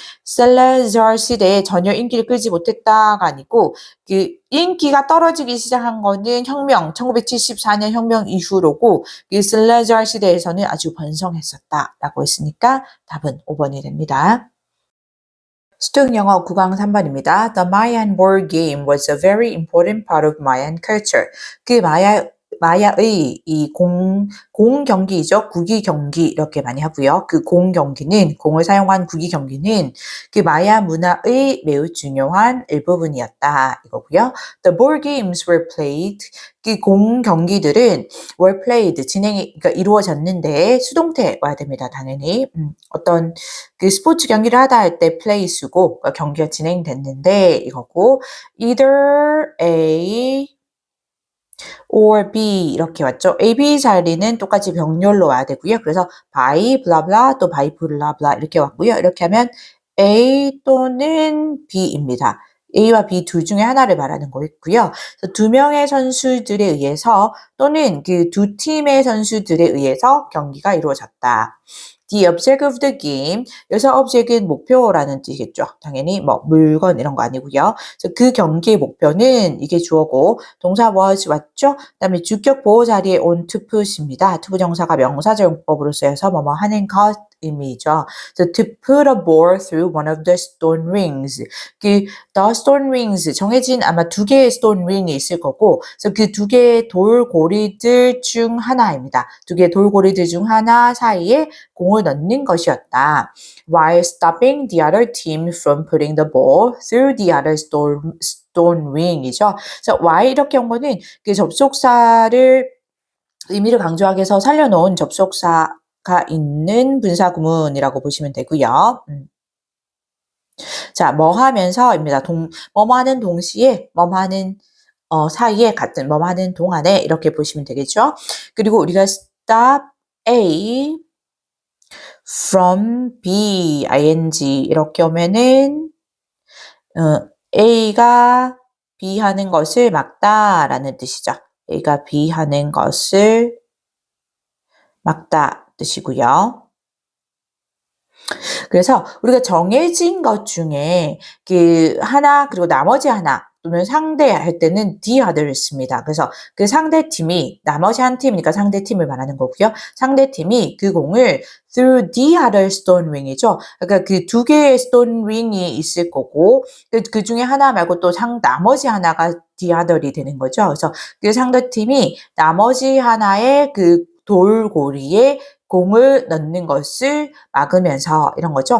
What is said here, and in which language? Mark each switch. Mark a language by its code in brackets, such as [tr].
[ko] 셀레자르 시대에 전혀 인기를 끌지 못했다가 아니고 인기가 떨어지기 시작한 거는 1974년 혁명 이후로고 셀레자르 시대에서는 아주 번성했었다라고 했으니까 답은 5번이 됩니다. 수능 영어 9강 3번입니다. [en] The Mayan board game was a very important part of Mayan culture. [ko] 마야의 이 공 경기이죠. 구기 경기 이렇게 많이 하고요. 공을 사용한 구기 경기는 마야 문화의 매우 중요한 일부분이었다 이거고요. [en] The board games were played. [ko] 공 경기들은 [en] were played [ko] 그러니까 이루어졌는데 수동태 와야 됩니다. 당연히 어떤 스포츠 경기를 하다 할 때 play 쓰고 경기가 진행됐는데 이거고 [en] either A or B [ko] 이렇게 왔죠. A, B 자리는 똑같이 병렬로 와야 되고요. 그래서 by 블라블라 또 by 블라블라 이렇게 왔고요. 이렇게 하면 A 또는 B입니다. A와 B 둘 중에 하나를 말하는 거였고요. 두 명의 선수들에 의해서 또는 두 팀의 선수들에 의해서 경기가 이루어졌다. [en] The object of the game. [ko] 여기서 object은 목표라는 뜻이겠죠. 당연히 뭐 물건 이런 거 아니고요. 그래서 그 경기의 목표는 이게 주어고 동사 was 왔죠. 그다음에 주격 보호 자리에 on to put입니다. to 부정사가 명사적 용법으로 쓰여서 뭐뭐 하는 것 의미죠. [en] So to put a ball through one of the stone rings. the stone rings [ko] 정해진 아마 두 개의 stone ring이 있을 거고, 그래서 그 두 개의 돌고리들 중 하나입니다. 두 개의 돌고리들 중 하나 사이에 공을 넣는 것이었다. [en] While stopping the other team from putting the ball through the other stone ring이죠. [ko] 그래서 while 이렇게 한 거는 접속사를 의미를 강조하기 위해서 살려놓은 접속사가 있는 분사구문이라고 보시면 되고요. 자, 뭐 하면서입니다. 뭐뭐 하는 동시에, 뭐뭐 하는 사이에 같은, 뭐뭐 하는 동안에 이렇게 보시면 되겠죠. 그리고 우리가 [en] stop A from B, [ko] ing 이렇게 오면은 A가 B 하는 것을 막다라는 뜻이죠. A가 B 하는 것을 막다 뜻이고요. 그래서 우리가 정해진 것 중에 하나 그리고 나머지 하나 또는 상대할 때는 the other를 씁니다. 그래서 상대팀이 나머지 한 팀이니까 상대팀을 말하는 거고요. 상대팀이 그 공을 [en] through the other stone ring [ko] 이죠. 그러니까 두 개의 stone ring이 있을 거고 그 중에 하나 말고 또 나머지 하나가 the other이 되는 거죠. 그래서 상대팀이 나머지 하나의 돌고리에 공을 넣는 것을 막으면서 이런 거죠.